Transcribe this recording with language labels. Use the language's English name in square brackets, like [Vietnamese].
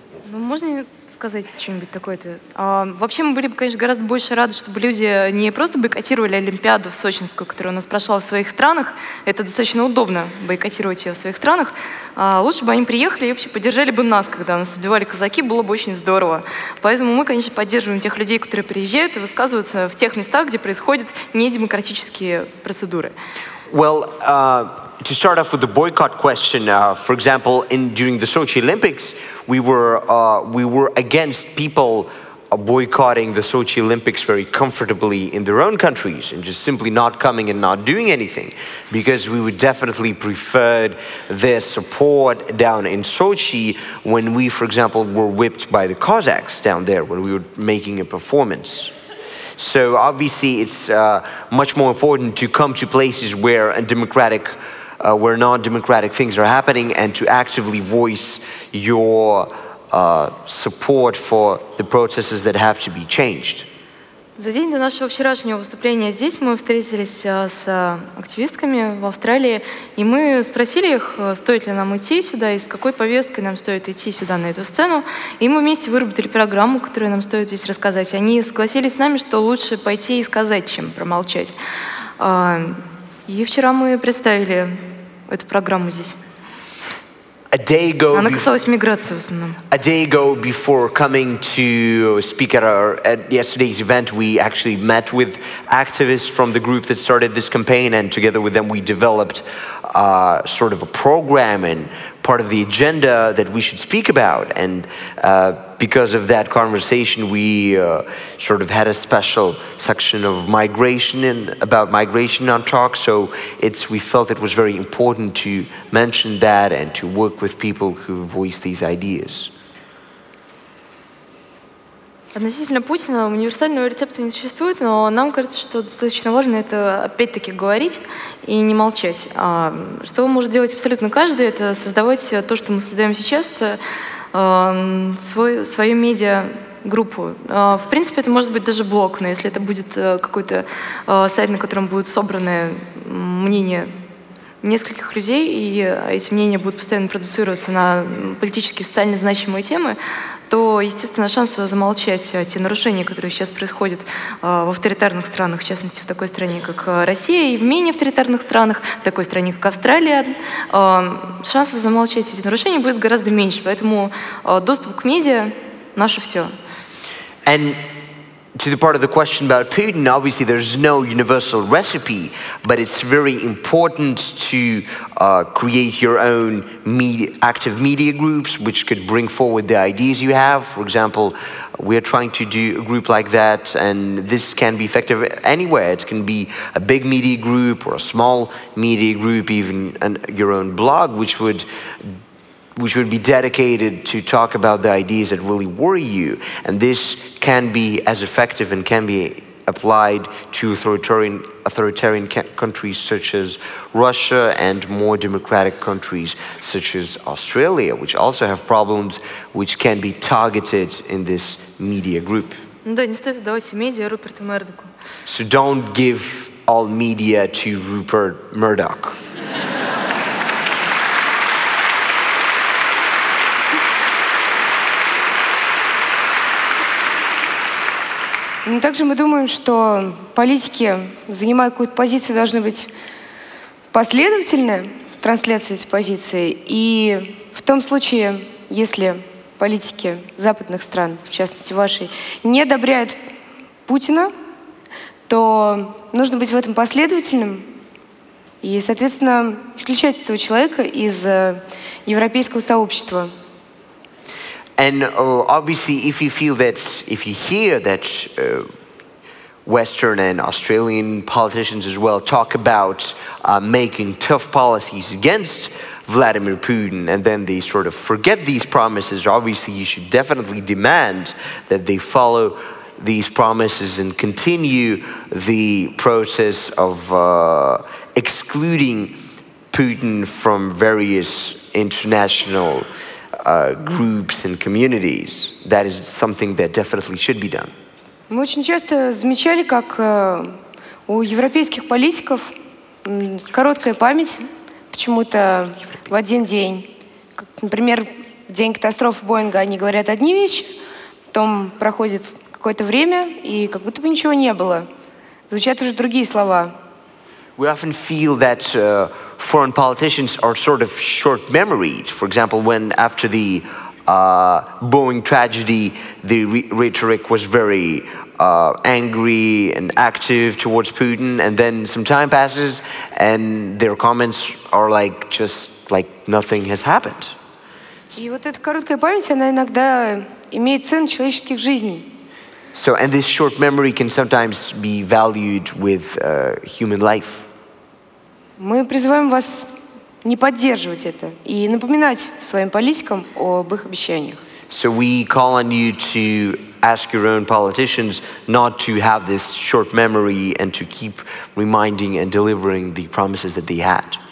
[Russian] Можно сказать что-нибудь такое-то? Вообще мы были бы, конечно, гораздо больше рады, чтобы люди не просто бойкотировали Олимпиаду в Сочинскую, которая у нас прошла в своих странах. Это достаточно удобно, бойкотировать ее в своих странах. Лучше бы они приехали и вообще поддержали бы нас, когда нас отбивали казаки, было бы очень здорово. Поэтому мы, конечно, поддерживаем тех людей, которые приезжают и высказываются в тех местах, где происходят недемократические процедуры. [English] Well, to start off with the boycott question, for example, during the Sochi Olympics, we were against people boycotting the Sochi Olympics very comfortably in their own countries and just simply not coming and not doing anything, because we would definitely preferred their support down in Sochi when we, for example, were whipped by the Cossacks down there when we were making a performance. So obviously it's much more important to come to places where where non-democratic things are happening and to actively voice your support for the processes that have to be changed. [Russian] За день до нашего вчерашнего выступления здесь мы встретились с активистками в Австралии, и мы спросили их, стоит ли нам идти сюда, и с какой повесткой нам стоит идти сюда, на эту сцену. И мы вместе выработали программу, которую нам стоит здесь рассказать. Они согласились с нами, что лучше пойти и сказать, чем промолчать. И вчера мы представили эту программу здесь. [English] A day ago, [Russian] Она касалась миграции в основном. [English] a day ago, before coming to speak at yesterday's event, we actually met with activists from the group that started this campaign, and together with them we developed sort of a program and part of the agenda that we should speak about. And because of that conversation, we sort of had a special section of migration and about migration on talk. So we felt it was very important to mention that and to work with people who voice these ideas. [Russian] Относительно Путина универсального рецепта не существует, но нам кажется, что достаточно важно это опять-таки говорить и не молчать. Что может делать абсолютно каждый, это создавать то, что мы создаем сейчас, свою медиа-группу. В принципе, это может быть даже блог, но если это будет какой-то сайт, на котором будут собраны мнения нескольких людей, и эти мнения будут постоянно продуцироваться на политически социально значимые темы, то, естественно, шанс замолчать те нарушения, которые сейчас происходят в авторитарных странах, в частности, в такой стране, как Россия, и в менее авторитарных странах, в такой стране, как Австралия, шансов замолчать эти нарушения будет гораздо меньше. Поэтому доступ к медиа — наше все. [English] And to the part of the question about Putin, obviously there's no universal recipe, but it's very important to create your own active media groups, which could bring forward the ideas you have. For example, we're trying to do a group like that, and this can be effective anywhere. It can be a big media group or a small media group, even your own blog, which would be dedicated to talk about the ideas that really worry you. And this can be as effective and can be applied to authoritarian countries such as Russia and more democratic countries such as Australia, which also have problems which can be targeted in this media group. [Russian] Да, не стоит отдавать медиа Руперту Мердоку. [English] So don't give all media to Rupert Murdoch. [Russian] Но также мы думаем, что политики, занимая какую-то позицию, должны быть последовательны в трансляции этой позиции. И в том случае, если политики западных стран, в частности вашей, не одобряют Путина, то нужно быть в этом последовательным и, соответственно, исключать этого человека из европейского сообщества. [English] And obviously, if you hear that Western and Australian politicians as well talk about making tough policies against Vladimir Putin, and then they sort of forget these promises, obviously you should definitely demand that they follow these promises and continue the process of excluding Putin from various international groups and communities. That is something that definitely should be done. [Russian] Мы очень часто замечали, как у европейских политиков короткая память почему-то в один день. Как, например, в день катастрофы Боинга они говорят одни вещи, потом проходит какое-то время, и как будто бы ничего не было. Звучат уже другие слова. [English] We often feel that foreign politicians are sort of short-memoried. For example, when after the Boeing tragedy, the rhetoric was very angry and active towards Putin, and then some time passes, and their comments are like just like nothing has happened. [Russian] И вот эта короткая память, она иногда имеет цену человеческих жизней. [English] So, and this short memory can sometimes be valued with human life. [Russian] Мы призываем вас не поддерживать это и напоминать своим политикам об их обещаниях. [English] So we call on you to ask your own politicians not to have this short memory and to keep reminding and delivering the promises that they had.